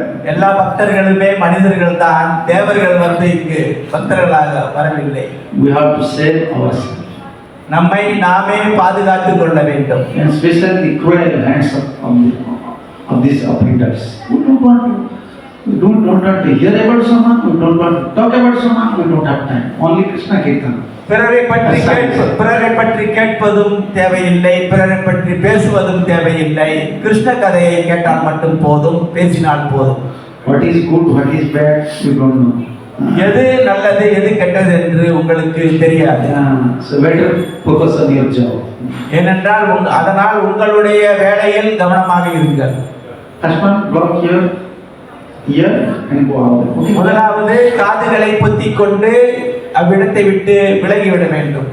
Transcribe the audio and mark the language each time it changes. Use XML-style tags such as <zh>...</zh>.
<ta>எல்லா பக்தர்களுமே மனிதர்கள் தான், தேவர்கள் வந்து இங்கு பக்தர்களாக வரவில்லை.</ta> <en>We have to save ourselves.</en> <ta>நம்மை நாமே பாதுகாத்துக் கொள்ள வேண்டும்.</ta> <en>And especially the cruel hands of these offenders. We don't want to hear about someone, we don't want to talk about someone, we don't have time. Only Krishna Kirtan.</en> <ta>பிறரை பற்றி கேட்பதும் தேவையில்லை, பிறரை பற்றி பேசுவதும் தேவையில்லை. கிருஷ்ண கதையை கேட்டால் மட்டும் போதும், பேசினால் போதும்.</ta> <en>What is good, what is bad, you don't know.</en> <ta>எது நல்லது எது கெட்டது என்று உங்களுக்கு தெரியாது.</ta> <en>So better focus on your job.</en> <ta>ஏனென்றால் அதனால் உங்களுடைய வேலையில் கவனமாக இருங்கள்.</ta> <en>First one, block your ear and go out. Okay.</en> <ta>முதலாவது காதுகளை பொத்திக் கொண்டு அவ்விடத்தை விட்டு விலகிவிட வேண்டும்.</ta>